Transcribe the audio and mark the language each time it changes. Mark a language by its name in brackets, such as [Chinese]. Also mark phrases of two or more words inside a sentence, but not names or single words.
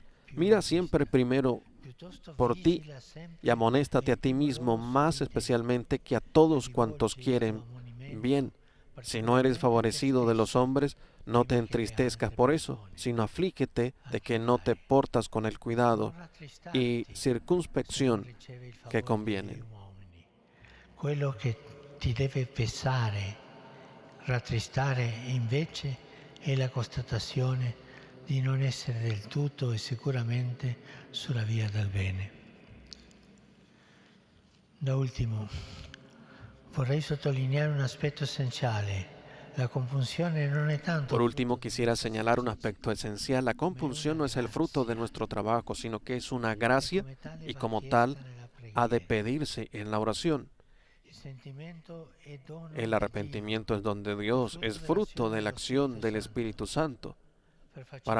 [Spanish] Mira siempre primero por ti y amonéstate a ti mismo más especialmente que a todos cuantos quieren bien. Si no eres favorecido de los hombres, no te entristezcas por eso, sino aflígete de que no te portas con el cuidado y circunspección que convienen. [Italian] Quello che ti deve pesare, rattristare invece è la constatazione di non essere del tutto e sicuramente sulla via del bene. Da ultimo, vorrei sottolineare un aspetto essenziale. La compunzione non è tanto. [Spanish] Por último, quisiera señalar un aspecto esencial. La compunción no es el fruto de nuestro trabajo, sino que es una gracia y como tal ha de pedirse en la oración. El arrepentimiento es don de Dios, es fruto de la acción del Espíritu Santo.